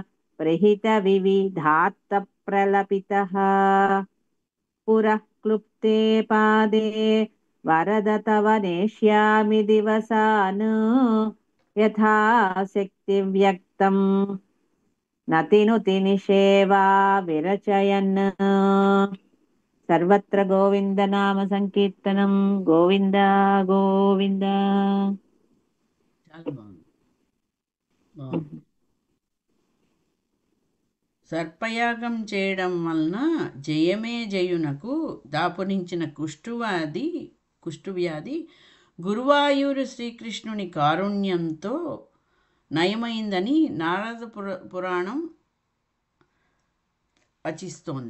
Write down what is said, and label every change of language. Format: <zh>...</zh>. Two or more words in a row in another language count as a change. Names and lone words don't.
<sa>प्रहितविविधात्तप्रलपितः पुरः क्लुप्ते पादे वरद तव नेष्यामि दिवसान् यथा शक्तिव्यक्तं नतिनुति निषेवा विरचयन् सर्वत्र गोविन्द नाम సంకీర్తనం గోవింద గోవింద.</sa> <te>చాలా బాగుంది. సర్పయాగం చేయడం వలన జయమే జయునకు దాపురించిన కుష్ఠవ్యాధి గురువాయూరు శ్రీకృష్ణుని కారుణ్యంతో నయమైందని నారద పురాణం వచిస్తోంది.</te>